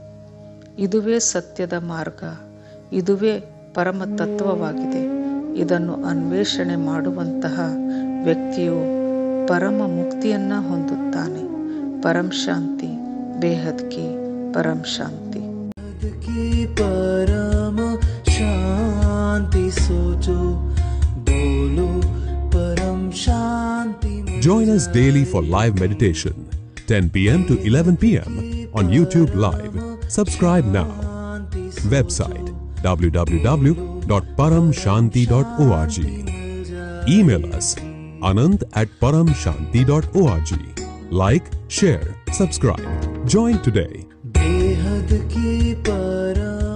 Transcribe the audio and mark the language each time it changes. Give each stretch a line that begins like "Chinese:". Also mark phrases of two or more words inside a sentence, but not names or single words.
Kannada: ಇದುವೇ ಸತ್ಯದ ಮಾರ್ಗ, ಇದುವೇ ಪರಮ ತತ್ವವಾಗಿದೆ. ಇದನ್ನು ಅನ್ವೇಷಣೆ ಮಾಡುವಂತಹ ವ್ಯಕ್ತಿಯು ಪರಮ ಮುಕ್ತಿಯನ್ನು ಹೊಂದುತ್ತಾನೆ.
Hindi: परम शांति, बेहद की परम शांति. परम शांति सोचो बोलो परम शांति.
English: Join us daily for live meditation 10 p.m. to 11 p.m. on YouTube Live. Subscribe now. Website www.paramshanti.org. Email us anant@paramshanti.org. Like, share, subscribe. Join today.
Hindi: बेहद की पर